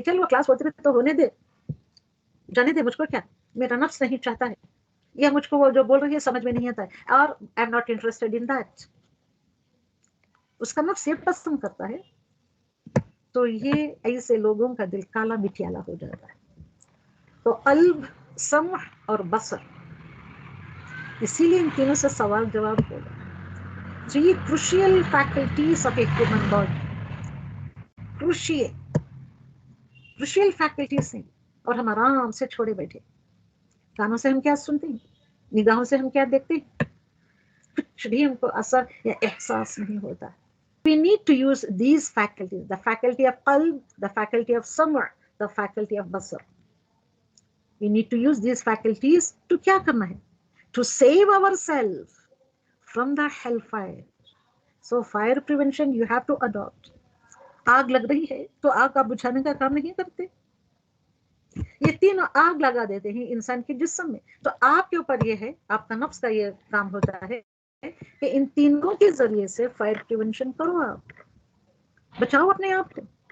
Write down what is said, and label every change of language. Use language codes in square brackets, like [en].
[hi] चलो वो क्लास होती रही तो होने दे, जाने दे, मुझको क्या, मेरा नफ्स नहीं चाहता है, या मुझको वो जो बोल रही है समझ में नहीं आता है, और [en] I am not interested in that. [hi] उसका नफ्स ये पसंद करता है। तो ये ऐसे लोगों का दिल काला मिटियाला हो जाता है। तो कल्ब, समह और बसर, इसीलिए इन तीनों से सवाल जवाब होगा। [en] So [hi] ये [en] crucial faculties of a human body, crucial faculties [hi] हैं, और हम आराम से छोड़े बैठे। कानों से हम क्या सुनते हैं, निगाहों से हम क्या देखते हैं, कुछ भी हमको असर या एहसास नहीं होता। [en] We need to use these faculties, the faculty of qalb, the faculty of sam'a, the faculty of basar. We need to use these faculties to [hi] क्या करना है? [en] To save ourselves from the hellfire. So fire prevention you have to adopt. [hi] आग लग रही है तो आग आप बुझाने का काम नहीं करते। ये तीनों आग लगा देते हैं इंसान के जिस्म में। तो आपके ऊपर ये है, आपका नफ्स का ये काम होता है कि इन तीनों के जरिए से [en] fire prevention [hi] करो, आप बचाओ अपने आप को।